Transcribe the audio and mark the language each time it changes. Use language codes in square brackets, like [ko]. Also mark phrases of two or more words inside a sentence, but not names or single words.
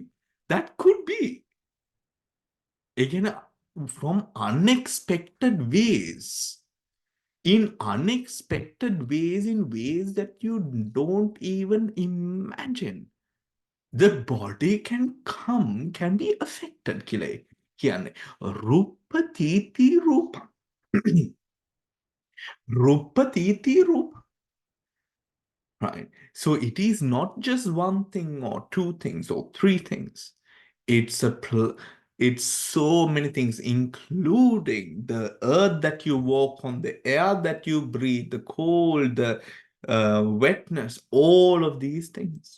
[en] That could be again from unexpected ways, in ways that you don't even imagine. The body can be affected. [pi] කියන්නේ rupa titi rupa. Rupa titi rupa. [en] Right. So it is not just one thing or 2 things or 3 things. It's so many things, including the earth that you walk on, the air that you breathe, the cold, the wetness, all of these things.